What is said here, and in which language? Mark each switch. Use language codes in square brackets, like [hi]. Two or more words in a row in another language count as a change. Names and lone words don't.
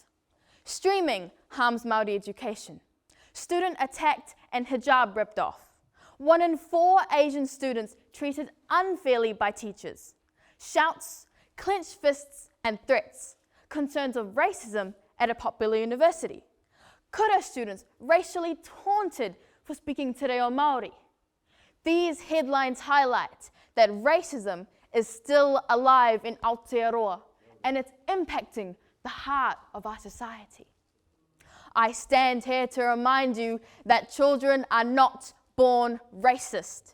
[en] Streaming harms Māori education. Student attacked and hijab ripped off. 1 in 4 Asian students treated unfairly by teachers. Shouts, clenched fists and threats. Concerns of racism at a popular university. Kura students racially taunted for speaking te reo Māori. These headlines highlight that racism is still alive in Aotearoa and it's impacting the heart of our society. I stand here to remind you that children are not born racist.